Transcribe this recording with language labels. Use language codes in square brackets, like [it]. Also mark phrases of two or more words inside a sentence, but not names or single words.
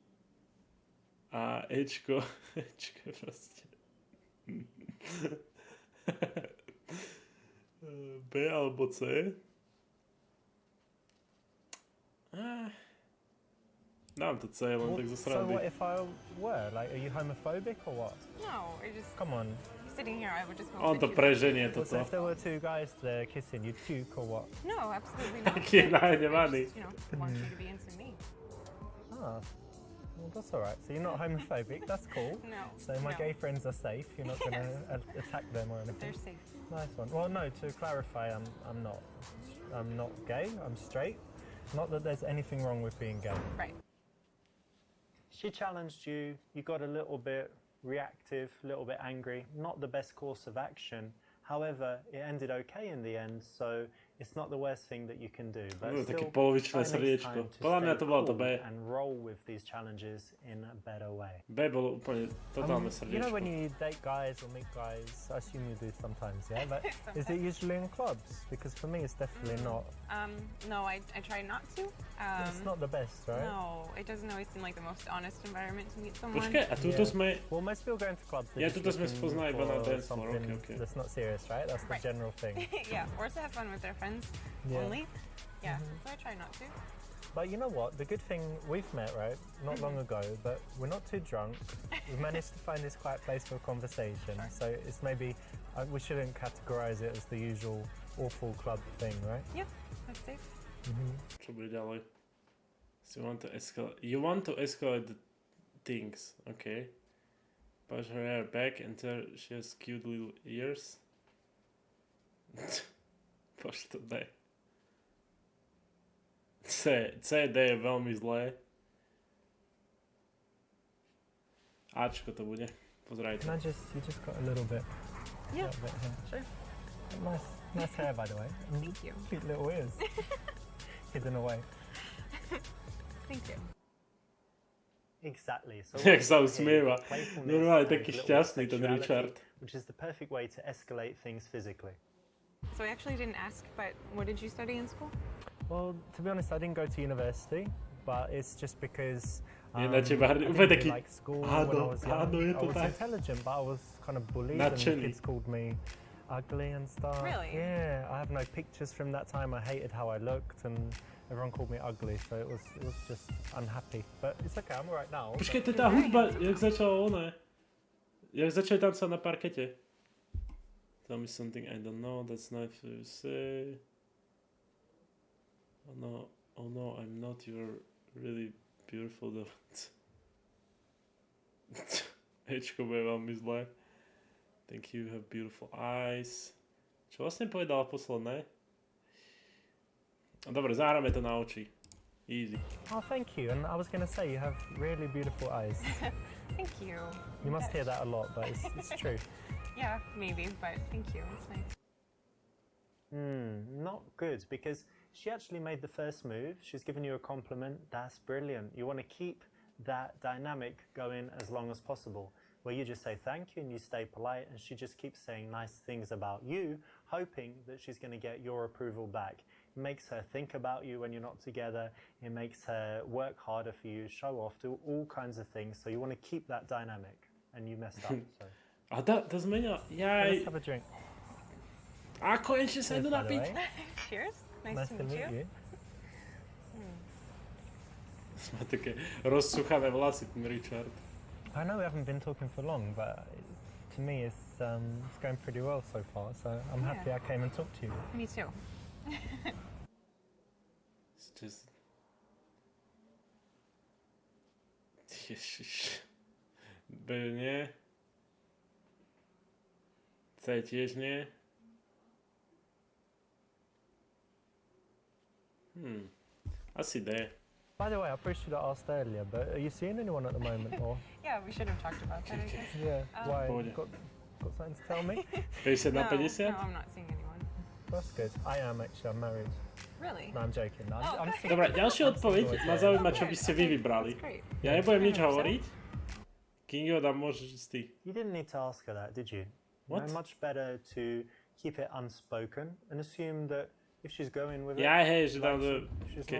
[sk] A Ečko je proste... B alebo C. Dám to C, len tak zo [en] So what [sk] srandy. [en] if I were? Like, are you homophobic or what? No, I just Come on. sitting here. I would just hope [sk] On to [en] that you- [sk] preženie [en] So [sk] toto. [en] if there were two guys there kissing, you'd puke or what? No, absolutely not. [sk] Taký je [en] I [sk] nahnevaný. [en] just, want you to be into me. Ah, well, that's all right. So you're not homophobic. That's cool. No. So my no. gay friends are safe. You're not going to attack them or anything. They're safe. Nice one. Well, no. To clarify, I'm not. I'm not gay. I'm straight. Not that there's anything wrong with being gay. Right. She challenged you. You got a little bit reactive, a little bit angry. Not the best course of action. However, it ended okay in the end. So it's not the worst thing that you can do. But [sk] No, také [en] still, [sk] polovičné [en] try next [sk] srdiečko. [en] time to [sk] Podľa mňa [en] stay [sk] to bolo to [en] cool [sk] B. [en] and roll with these challenges in a better way. [sk] B bolo úplne totálne [en] You know when [sk] srdiečko. [en] you date guys or meet guys, I assume you do sometimes, yeah? But is it usually in clubs? Because for me, it's definitely not. No, I try not to. It's not the best, right? No, it doesn't always seem like the most honest environment to meet someone. [sk] Počkaj, a tuto [en] Yeah. [sk] sme... [en] Well, most people going to clubs. Yeah, They're just [sk] tuto sme [en] looking [sk] spoznali iba na [en] for dance floor, something okay. that's not serious, right? That's the Right. general thing. Yeah, or to have fun with their friends Yeah. only. Yeah, so I try not to. But you know what? The good thing we've met, right? Not long ago, but we're not too drunk. We've managed to find this quiet place for conversation. Sure. So it's maybe we shouldn't categorize it as the usual awful club thing, right? Yeah, that's safe. [sk] Čo bude ďalej? [en] So you want to escalate the things, okay. Push her hair back until she has cute little ears. [sk] Poš to D. C, D je veľmi zlé. Ačko to bude. Pozerajte. [en] Can I you just got a little bit. Yeah, Little bit here. sure. Nice hair, by the way. Thank you. Cute little ears. Hidden away. Thank you. Exactly. So [sk] Jak sa [en] what we [sk] usmieva. [en] hear, playfulness [sk] Normálne [en] and [sk] taký [en] little [sk] šťastný ten [en] sexuality, [sk] Richard. [en] which is the perfect way to escalate things physically. So I actually didn't ask, but what did you study in school? Well, to be honest, I didn't go to university, but it's just because [sk] Je na teba hrdý. [en] I [sk] Úplne [en] didn't [sk] taký... [en] really like school when I [sk] Áno, [en] was young. [sk] áno, je [en] I [sk] to [en] was [sk] tak. [en] intelligent, but I was kind of bullied and [sk] Nadšený. [en] kids called me ugly and stuff. Really? Yeah, I have no pictures from that time. I hated how I looked and everyone called me ugly, so it was just unhappy. But it's okay, I'm alright now. [sk] Počkej, to je tá hudba, jak začala ona. Jak začali tancovať na parkete. [en] Tell me something I don't know, that's not fair to say. Oh no, I'm not, you're really beautiful though. [sk] Ečko bude veľmi zlé. [en] Thank you, have beautiful eyes. [sk] Čo vlastne povedala posledné? Dobre, zahráme to na oči. [en] Easy. Oh, thank you. And I was going to say, you have really beautiful eyes. Thank you. You must hear that a lot, but it's true. Yeah, maybe, but thank you. It's nice. Not good, because she actually made the first move. She's given you a compliment. That's brilliant. You want to keep that dynamic going as long as possible, where you just say thank you and you stay polite, and she just keeps saying nice things about you, hoping that she's going to get your approval back. It makes her think about you when you're not together. It makes her work harder for you, show off, do all kinds of things. So you want to keep that dynamic, and you messed up. So [sk] A to zmenila. [en] let's have a drink. [sk] A konečne sa idú [en] Cheers, by the [sk] napiť. [en] way. Cheers. Nice to meet you. [sk] Má také rozsuchané vlasy, ten Richard. [en] I know we haven't been talking for long, but to me it's going pretty well so far. So I'm happy I came and talked to you. Me too. It's just... [sk] Ježiš. B nie. C tiež nie. Asi D. [en] By the way, I appreciate you asked earlier, but are you seeing anyone at the moment, or Yeah, we should have talked about that, I guess. yeah, why? [sk] Pohode. [en] Got something to tell me? [sk] 50 na [en] No, [sk] 50? [en] no, I'm not seeing anyone. That's good. I am actually. I'm married. Really? No, I'm joking. No, I'm Oh. still- [sk] Dobre, ďalšia odpoveď ma zaujíma, čo by ste vy vybrali. [en] That's great. [sk] Ja nebudem nič [en] 100%. [sk] hovoriť. Kingo, dám môžeš ísť ty. [en] You didn't need to ask her that, did you? What? No, much better to keep it unspoken and assume that if she's going with it, [sk] Ja, hej, že dám [en] like, [sk] do... [en] she's Okay.